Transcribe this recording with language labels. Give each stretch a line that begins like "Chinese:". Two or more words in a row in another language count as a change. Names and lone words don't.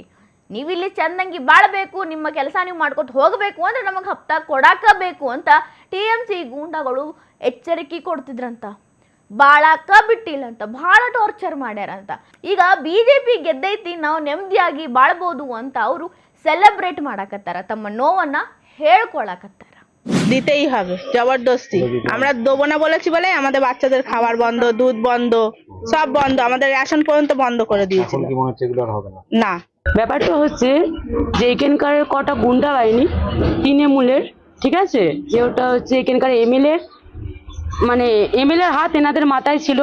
Kannada: ನೀವಿಲ್ಲಿ ಚೆಂದಂಗಿ ಬಾಳಬೇಕು, ನಿಮ್ಮ ಕೆಲಸ ನೀವು ಮಾಡ್ಕೊತ ಹೋಗಬೇಕು ಅಂದರೆ ನಮಗೆ ಹಪ್ತಾ ಕೊಡಾಕಬೇಕು ಅಂತ ಟಿಎಂಸಿ ಗೂಂಡಗಳು ಎಚ್ಚರಿಕೆ ಕೊಡ್ತಿದ್ರಂತ। ಬಾಳಾಕ ಬಿಟ್ಟಿಲ್ಲ ಅಂತ, ಭಾಳ ಟಾರ್ಚರ್ ಮಾಡ್ಯಾರಂತ। ಈಗ ಬಿಜೆಪಿ ಗೆದ್ದೈತಿ, ನಾವು ನೆಮ್ಮದಿಯಾಗಿ ಬಾಳ್ಬೋದು ಅಂತ ಅವರು সেলিব্রেট ಮಾಡಾಕತ್ತಾರ, ತಮ್ಮ ನೋವನ್ನ ಹೇಳ್ಕೊಳಕತ್ತಾರ।
Bangla: দিতেই হবে জবরদস্তি, আমরা দেবো না বলেছি বলে আমাদের বাচ্চাদের খাবার বন্ধ, দুধ বন্ধ, সব বন্ধ, আমাদের রেশন পর্যন্ত বন্ধ করে দিয়েছে। না, ব্যাপারটা হচ্ছে যে এখানকার কটা গুন্ডা বাহিনী তৃণমূলের, ঠিক আছে, যে ওটা হচ্ছে এখানকার এমএলএ, মানে এমএলএর হাত এনাদের মাথায় ছিল।